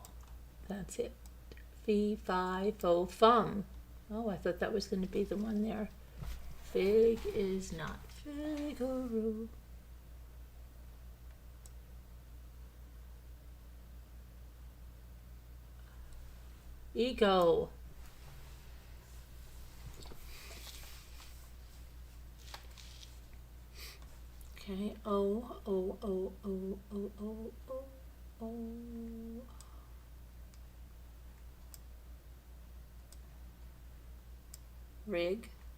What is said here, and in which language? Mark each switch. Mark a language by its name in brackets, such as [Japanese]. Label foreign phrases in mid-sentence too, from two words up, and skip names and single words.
[English] That's it. Fee, fi, fo, fum. Oh, I thought that was going to be the one there. Fig is not Figaro. Ego. Okay. O, O, O, O, O, O, O, O. Rig.